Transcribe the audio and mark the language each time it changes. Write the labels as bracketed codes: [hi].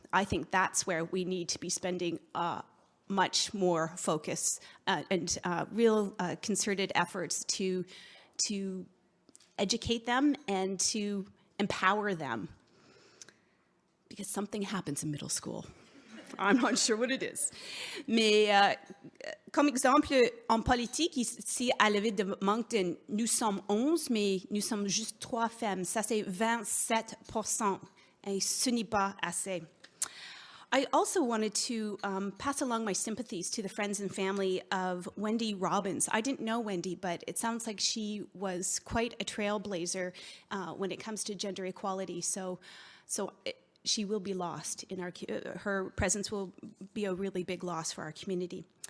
[en] I think that's where we need to be spending much more focus and real concerted efforts to educate them and to empower them. Because something happens in middle school. I'm not sure what it is. [fr] Mais comme exemple, en politique, ici à la ville de Moncton, nous sommes 11, mais nous sommes juste 3 femmes. Ça, c'est 27%. Et ce n'est pas assez. [en] I also wanted to pass along my sympathies to the friends and family of Wendy Robbins. I didn't know Wendy, but it sounds like she was quite a trailblazer when it comes to gender equality. So she will be lost in her presence will be a really big loss for our community.